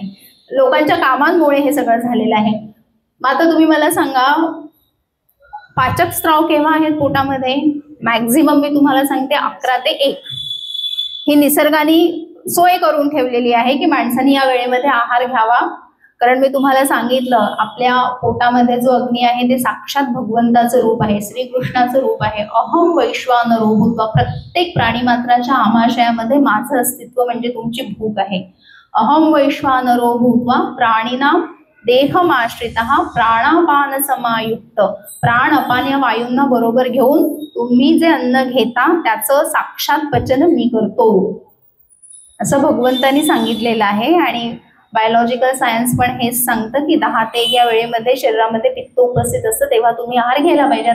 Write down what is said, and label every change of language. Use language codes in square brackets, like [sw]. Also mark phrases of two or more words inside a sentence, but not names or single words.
[mr] लोकांच्या कामांमुळे हे सगळं झालेलं आहे. मग आता तुम्ही मला सांगा, पाचक स्त्राव केव्हा आहेत पोटामध्ये? मॅक्झिमम मी तुम्हाला सांगते 11 ते 1. ही निसर्गाने सोय करून ठेवलेली आहे की माणसाने या वेळेमध्ये आहार घ्यावा. कारण मी तुम्हाला सांगितलं, आपल्या पोटामध्ये जो अग्नी आहे ते साक्षात भगवंताचं रूप आहे, श्रीकृष्णाचं रूप आहे. [sa] अहम वैश्वानरो भूत्वा, [mr] प्रत्येक प्राणीमात्राच्या आमाशयामध्ये माझं अस्तित्व म्हणजे तुमची भूक आहे. [sa] अहम वैश्वानरो भूत्वा प्राणीनाम देहमाश्रितः प्राणापान समायुक्त, [mr] प्राण अपान या वायूंना बरोबर घेऊन तुम्ही जे अन्न घेता त्याचं साक्षात पचन मी करतो, असं भगवंतांनी सांगितलेलं आहे. आणि [en] biological science [mr] पण हेच सांगतं की 10 ते 1 या वेळेमध्ये शरीरामध्ये पित्त उपस्थित असतं, तेव्हा तुम्ही आहार घ्यायला पाहिजे.